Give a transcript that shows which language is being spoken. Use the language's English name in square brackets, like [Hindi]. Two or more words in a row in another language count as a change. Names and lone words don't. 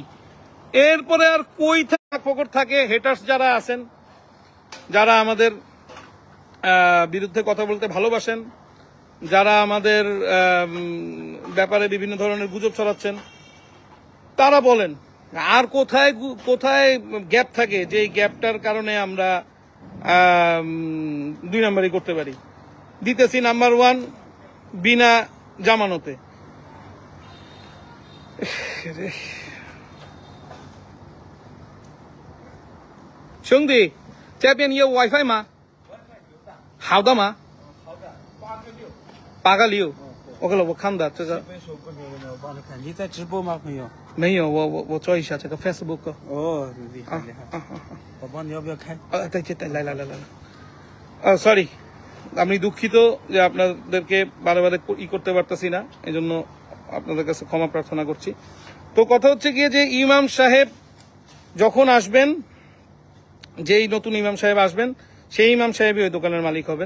[Bangla] এরপরে আর কই ফকর থাকে হেটার্স যারা আছেন, যারা আমাদের বিরুদ্ধে কথা বলতে ভালোবাসেন, যারা আমাদের ব্যাপারে বিভিন্ন ধরনের গুজব ছড়াচ্ছেন, তারা বলেন আর কোথায় কোথায় গ্যাপ থাকে, যে গ্যাপটার কারণে আমরা 2 নাম্বারই করতে পারি। দিতেছি নাম্বার 1 বিনা জামানতে। [Chinese] 兄弟，这边有 WiFi 吗？好的吗？8.6。OK了，我看的这个。我帮你看，你在直播吗，朋友？没有，我做一下这个 Facebook。哦，厉害厉害。我帮你要不要开？ [Bangla] 来，সরি, আমি দুঃখিত যে আপনাদেরকে বারে বারে করতে পারতেছি না, এজন্য আপনাদের কাছে ক্ষমা প্রার্থনা করছি। তো কথা হচ্ছে গিয়ে যে ইমাম সাহেব যখন আসবেন, যেই নতুন ইমাম সাহেব আসবেন, সেই ইমাম সাহেবই ওই দোকানের মালিক হবেন।